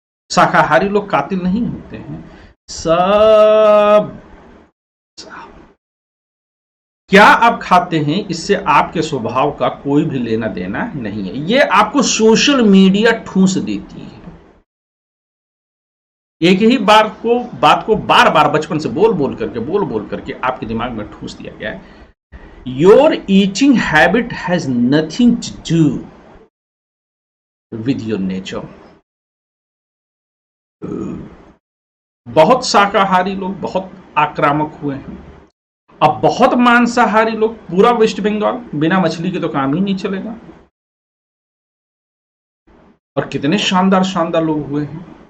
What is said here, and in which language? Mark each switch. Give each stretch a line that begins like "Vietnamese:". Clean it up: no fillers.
Hindi: शाकाहारी लोग कातिल नहीं होते हैं। सब क्या आप खाते हैं इससे आपके स्वभाव का कोई भी लेना देना नहीं है। ये आपको सोशल मीडिया ठूंस देती है। एक ही बात को बार बार बचपन से बोल बोल करके आपके दिमाग में ठूंस दिया गया है।
English: Your eating habit has nothing to do with your nature.
Hindi: बहुत शाकाहारी लोग बहुत आक्रामक हुए हैं। अब बहुत मांसाहारी लोग, पूरा वेस्ट बंगाल बिना मछली के तो काम ही नहीं चलेगा। और कितने शानदार शानदार लोग हुए हैं।